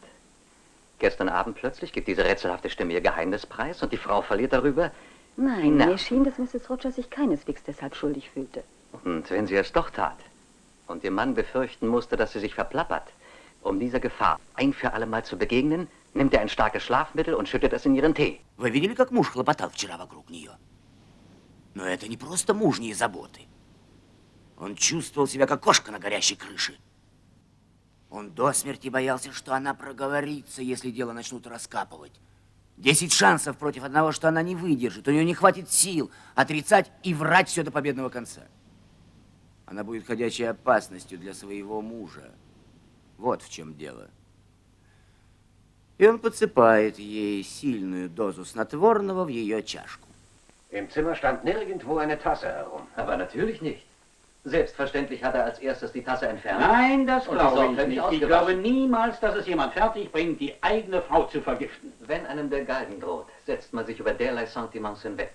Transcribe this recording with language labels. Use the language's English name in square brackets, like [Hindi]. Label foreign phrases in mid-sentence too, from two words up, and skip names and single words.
[German] Gestern Abend plötzlich gibt diese rätselhafte Stimme ihr Geheimnis preis und die Frau verliert darüber. Nein, mir schien, dass Mrs. Rogers sich keineswegs deshalb schuldig fühlte. Und wenn sie es doch tat und ihr Mann befürchten musste, dass sie sich verplappert, um dieser Gefahr ein für alle Mal zu begegnen, nimmt er ein starkes Schlafmittel und schüttet es in ihren Tee. [Russian] Вы видели, как муж хлопотал вчера вокруг нее? Но это не просто мужние заботы. Он чувствовал себя как кошка на горящей крыше. Он до смерти боялся, что она проговорится, если дело начнут раскапывать. 10 шансов против одного, что она не выдержит. У нее не хватит сил отрицать и врать все до победного конца. Она будет ходячей опасностью для своего мужа. Вот в чем дело. И он подсыпает ей сильную дозу снотворного в ее чашку. [German] Im Zimmer stand nirgendwo eine Tasse herum. Aber natürlich nicht. Selbstverständlich hat er als erstes die Tasse entfernt. Nein, das und glaube ich sorgfältig nicht. Ich ausgewaschen. glaube niemals, dass es jemand fertig bringt, die eigene Frau zu vergiften. Wenn einem der Galgen droht, setzt man sich über derlei Sentiments hinweg.